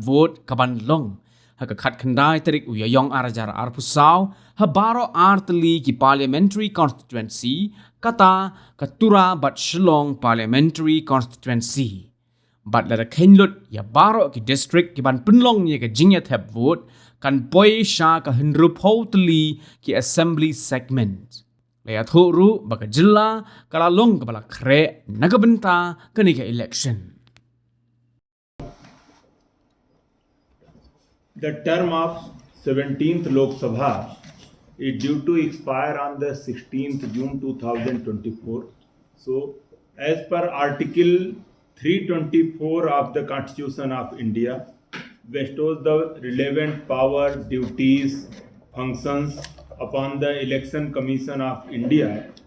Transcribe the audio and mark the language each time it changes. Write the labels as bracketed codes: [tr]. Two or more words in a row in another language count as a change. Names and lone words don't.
[kha] vote ka ban long ha ka khat khandai tarik uyayong arajar arpusao ha baro artli ki [en] parliamentary constituency [kha] kata katura bat [en] shillong parliamentary constituency [kha] bat la khenlut ya baro ki district ki ban penlong ye ka jingya Thep vote kan poi sha ka hinru photli ki [en] assembly segment [kha] Laya thuru baka Jylla kala long kabala Khreh nagabenta kanika election. [en] The term of 17th Lok Sabha is due to expire on the 16th June 2024. So, as per Article 324 of the Constitution of India, bestows the relevant power, duties, functions upon the Election Commission of India,